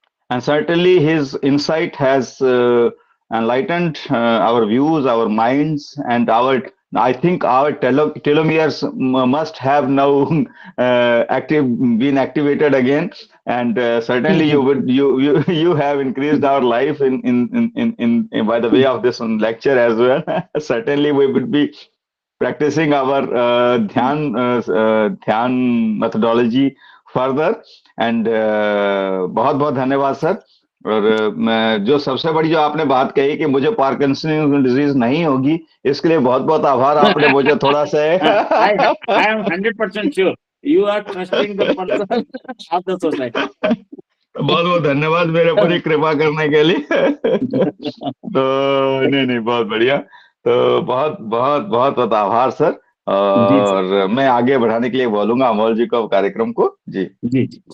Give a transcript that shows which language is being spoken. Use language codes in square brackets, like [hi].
[en] And certainly his insight has enlightened our views, our minds, and I think our telomeres must have now been activated again. And certainly you have increased our life in by the way of this lecture as well. Certainly we would be practicing our dhyan methodology further. [hi] And बहुत बहुत धन्यवाद sir. और मैं जो सबसे बड़ी जो आपने बात कही कि मुझे पार्किंसन डिजीज नहीं होगी, इसके लिए बहुत बहुत आभार, आपने मुझे थोड़ा सा [en] I am 100% sure. You are trusting the person of the society. [hi] बहुत बहुत धन्यवाद मेरे ऊपर ही कृपा करने के लिए। तो नहीं बहुत बढ़िया, तो बहुत बहुत बहुत बहुत आभार सर। जी सर, और मैं आगे बढ़ाने के लिए बोलूंगा अमोल जी को कार्यक्रम को। जी जी